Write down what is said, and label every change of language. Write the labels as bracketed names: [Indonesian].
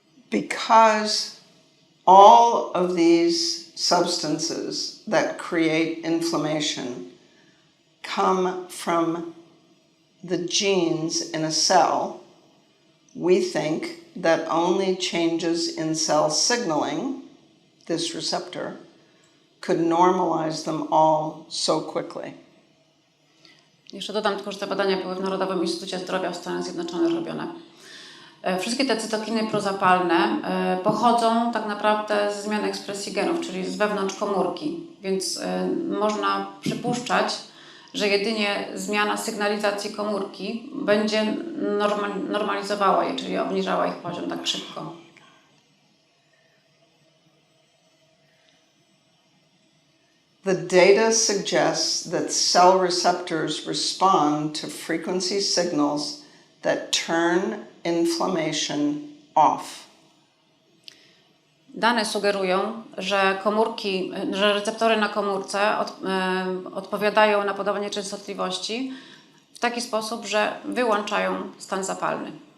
[English] Because all of these substances that create inflammation come from the genes in a cell, we think that only changes in cell signaling, this receptor, could normalize them all so quickly. [Polish] Jeszcze dodam tylko, że te badania były w Narodowym Instytucie Zdrowia w Stanach Zjednoczonych robione. Wszystkie te cytokiny prozapalne pochodzą tak naprawdę ze zmian ekspresji genów, czyli z wewnątrz komórki, więc można przypuszczać, że jedynie zmiana sygnalizacji komórki będzie normalizowała je, czyli obniżała ich poziom tak szybko. [English] The data suggests that cell receptors respond to frequency signals that turn inflammation off. [Polish] Dane sugerują, że receptory na komórce odpowiadają na podawanie częstotliwości w taki sposób, że wyłączają stan zapalny.